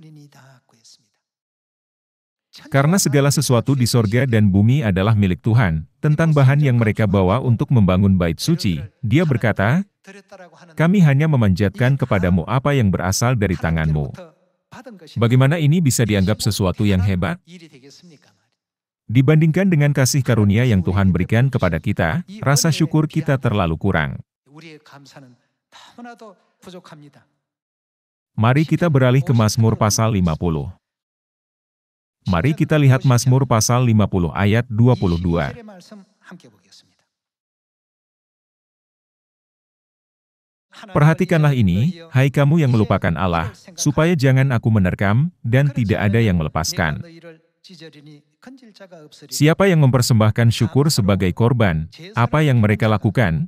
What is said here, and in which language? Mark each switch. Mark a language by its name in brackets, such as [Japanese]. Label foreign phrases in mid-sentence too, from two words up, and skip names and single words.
[Indonesian] Karena segala sesuatu di sorga dan bumi adalah milik Tuhan, tentang bahan yang mereka bawa untuk membangun bait suci, Dia berkata, "Kami hanya memanjatkan kepadamu apa yang berasal dari tanganmu." Bagaimana ini bisa dianggap sesuatu yang hebat? Dibandingkan dengan kasih karunia yang Tuhan berikan kepada kita, rasa syukur kita terlalu kurang. [Korean] 우리의 감사는 너무나도 부족합니다. [Indonesian] Mari kita beralih ke Mazmur pasal 50. Mari kita lihat Mazmur pasal 50 ayat 22. [Korean] 22절의 말씀 함께 보겠습니다. [Indonesian] Perhatikanlah ini, hai kamu yang melupakan Allah, supaya jangan aku menerkam, dan tidak ada yang melepaskan. Siapa yang mempersembahkan syukur sebagai korban? Apa yang mereka lakukan?